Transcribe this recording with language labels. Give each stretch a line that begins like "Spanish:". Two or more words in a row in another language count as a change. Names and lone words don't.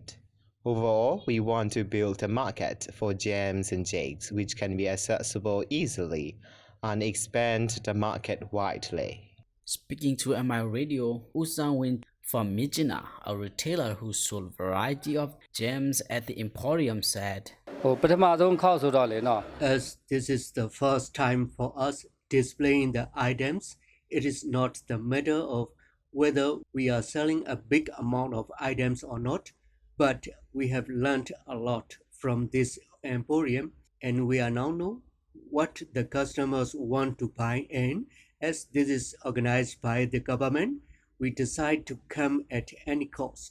English: Overall, we want to build a market for gems and jades which can be accessible easily and expand the market widely. Speaking to MI Radio, Usang-win from Mijina, a retailer who sold variety of gems at the Emporium, said,
Burmese: ပထမဆုံးခောက်ဆိုတော့လေနော်
English: As this is the first time for us displaying the items, it is not the matter of whether we are selling a big amount of items or not, but we have learned a lot from this Emporium, and we are now know what the customers want to buy, and as this is organized by the government, we decide to come at any cost.